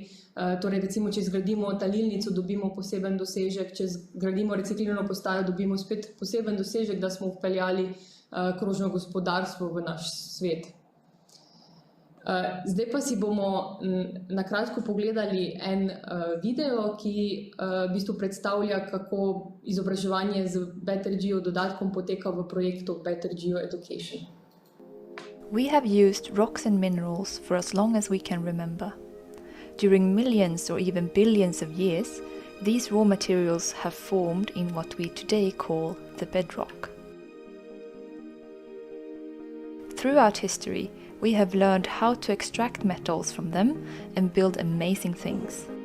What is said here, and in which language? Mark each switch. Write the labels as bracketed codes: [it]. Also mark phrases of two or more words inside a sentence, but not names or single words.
[sl] Torej, recimo, če zgradimo talilnico, dobimo poseben dosežek, če zgradimo reciklirno postajo, dobimo spet poseben dosežek, da smo vpeljali krožno gospodarstvo v naš svet. Zdaj pa si bomo na kratko pogledali en video, ki v bistvu predstavlja, kako izobraževanje z Better Geo dodatkom poteka v projektu Better Geo Education. [en] We have used rocks and minerals for as long as we can remember. During millions or even billions of years, these raw materials have formed in what we today call the bedrock. Throughout history, we have learned how to extract metals from them and build amazing things.